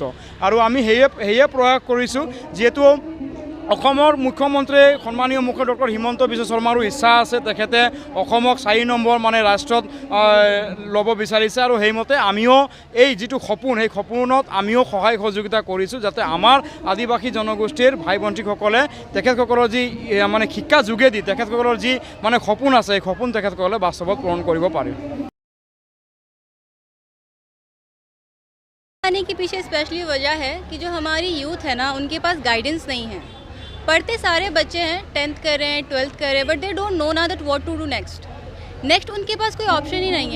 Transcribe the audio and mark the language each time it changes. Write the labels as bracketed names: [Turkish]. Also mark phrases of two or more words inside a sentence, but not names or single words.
[Assamese] আৰু আমি সেয়ে প্ৰয়াস কৰিছোঁ যিহেতু অসমৰ মুখ্যমন্ত্ৰী সন্মানীয় মুখ্যমন্ত্ৰী ডক্টৰ হিমন্ত বিশ্ব শৰ্মাৰো ইচ্ছা আছে, তেখেতে অসমক 4 নম্বৰ মানে ৰাষ্ট্ৰত ল'ব বিচাৰিছে আৰু সেইমতে আমিও এই যিটো সপোন সেই সপোনত আমিও সহায় সহযোগিতা কৰিছোঁ যাতে আমাৰ আদিবাসী জনগোষ্ঠীৰ ভাই ভণ্টিসকলে তেখেতসকলৰ যি মানে শিক্ষা যোগেদি তেখেতসকলৰ যি মানে সপোন আছে সেই সপোন তেখেতসকলে বাস্তৱত পূৰণ কৰিব পাৰে। [Hindi] आने के पीछे स्पेशली वजह है कि जो हमारी यूथ है ना उनके पास गाइडेंस नहीं है। पढ़ते सारे बच्चे हैं, 10th कर रहे हैं, 12th कर रहे हैं, [English] But they don't know [Hindi] ना [English] that what to do next [Hindi] उनके पास कोई ऑप्शन ही नहीं है।